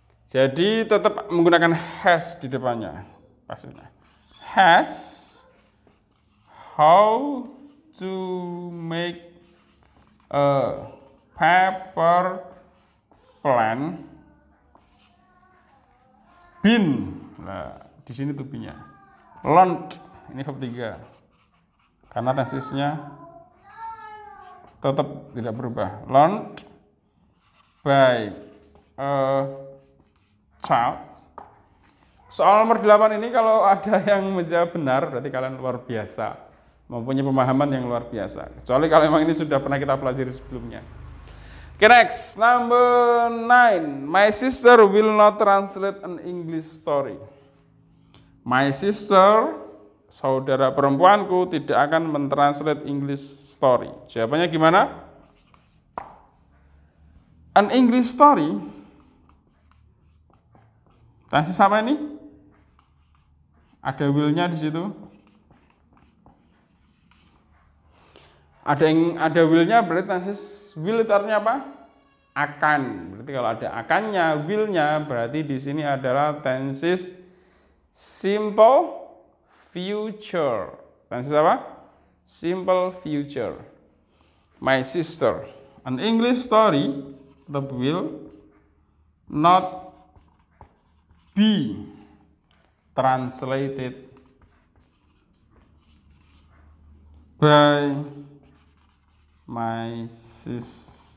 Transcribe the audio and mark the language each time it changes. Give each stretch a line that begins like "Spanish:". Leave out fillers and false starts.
Indonesian: Jadi tetap menggunakan has di depannya. Pastinya.
English: Has how to make a paper plan been.
Indonesian: Nah, di sini tubinya. Learned, ini verb 3. Karena tensesnya tetap tidak berubah.
English: Learned by a child.
Indonesian: Soal nomor 8 ini kalau ada yang menjawab benar, berarti kalian luar biasa. Mempunyai pemahaman yang luar biasa. Kecuali kalau memang ini sudah pernah kita pelajari sebelumnya.
English: Okay, next, number 9. My sister will not translate an English story.
Indonesian: My sister, saudara perempuanku, tidak akan mentranslate
English: English story.
Indonesian: Jawabannya gimana?
English: An English story
Indonesian: Tenses apa ini? Ada will-nya di situ. Ada will-nya berarti tenses will itu artinya apa? Akan. Berarti kalau ada akannya, will-nya berarti di sini adalah tenses simple future. Tenses apa? Simple future.
English: My sister. An English story that will not be translated by my sister.